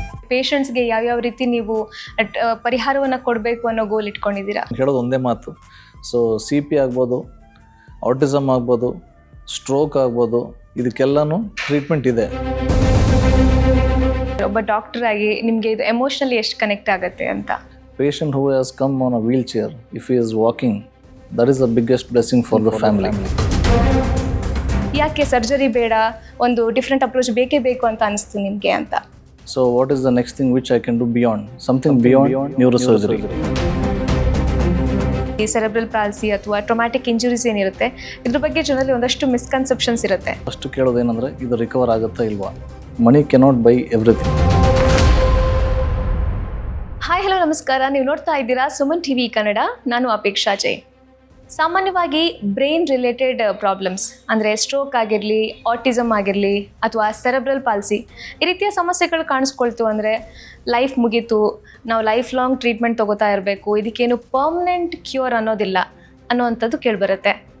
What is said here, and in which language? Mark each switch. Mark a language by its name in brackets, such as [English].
[Kannada] ಪೇಷಂಟ್ಸ್ಗೆ ಯಾವ್ಯಾವ ರೀತಿ ನೀವು ಪರಿಹಾರವನ್ನು ಕೊಡಬೇಕು ಅನ್ನೋ ಗೋಲ್ ಇಟ್ಕೊಂಡಿದ್ದೀರಾ? ಹೇಳೋದು ಒಂದೇ ಮಾತು. ಸೊ CP ಆಗ್ಬೋದು, ಆಟಿಸಮ್ ಆಗ್ಬೋದು, ಸ್ಟ್ರೋಕ್ ಆಗ್ಬೋದು, ಇದಕ್ಕೆಲ್ಲನೂ ಟ್ರೀಟ್ಮೆಂಟ್ ಇದೆ. ಒಬ್ಬ ಡಾಕ್ಟರ್ ಆಗಿ ನಿಮಗೆ ಇದು ಎಮೋಷನಲಿ ಎಷ್ಟು ಕನೆಕ್ಟ್ ಆಗುತ್ತೆ ಅಂತ? [English] Patient who has come on a wheelchair, if he is walking, that is the biggest blessing for the family. [Kannada] ಯಾಕೆ ಸರ್ಜರಿ ಬೇಡ, ಒಂದು ಡಿಫ್ರೆಂಟ್ ಅಪ್ರೋಚ್ ಬೇಕೇ ಬೇಕು ಅಂತ ಅನಿಸ್ತು ನಿಮಗೆ ಅಂತ? [English] So what is the next thing which I can do beyond? Something beyond neurosurgery. [Kannada] ಈ ಸೆರೆಬ್ರಲ್ ಪಾಲ್ಸಿ ಅಥವಾ ಟ್ರೊಮ್ಯಾಟಿಕ್ ಇಂಜುರೀಸ್ ಏನಿರುತ್ತೆ, ಇದ್ರ ಬಗ್ಗೆ ಜನರಲ್ಲಿ ಒಂದಷ್ಟು ಮಿಸ್ಕನ್ಸೆಪ್ಷನ್ಸ್ ಇರುತ್ತೆ. ಫಸ್ಟ್ ಕೇಳೋದೇನೆಂದರೆ, ಇದು ರಿಕವರ್ ಆಗುತ್ತಾ ಇಲ್ವಾ? [English] Money cannot buy everything. [Kannada] Hi, hello, ನಮಸ್ಕಾರ. ನೀವು ನೋಡ್ತಾ ಇದ್ದೀರಾ ಸುಮನ್ TV ಕನ್ನಡ. ನಾನು ಅಪೇಕ್ಷಾ ಜೈನ್. ಸಾಮಾನ್ಯವಾಗಿ ಬ್ರೈನ್ ರಿಲೇಟೆಡ್ ಪ್ರಾಬ್ಲಮ್ಸ್ ಅಂದರೆ ಸ್ಟ್ರೋಕ್ ಆಗಿರಲಿ, ಆಟಿಸಮ್ ಆಗಿರಲಿ ಅಥವಾ ಸೆರೆಬ್ರಲ್ ಪಾಲ್ಸಿ, ಈ ರೀತಿಯ ಸಮಸ್ಯೆಗಳು ಕಾಣಿಸ್ಕೊಳ್ತು ಅಂದರೆ ಲೈಫ್ ಮುಗೀತು, ನಾವು ಲೈಫ್ ಲಾಂಗ್ ಟ್ರೀಟ್ಮೆಂಟ್ ತೊಗೋತಾ ಇರಬೇಕು, ಇದಕ್ಕೇನು ಪರ್ಮನೆಂಟ್ ಕ್ಯೂರ್ ಅನ್ನೋದಿಲ್ಲ ಅನ್ನೋವಂಥದ್ದು ಕೇಳಿಬರುತ್ತೆ.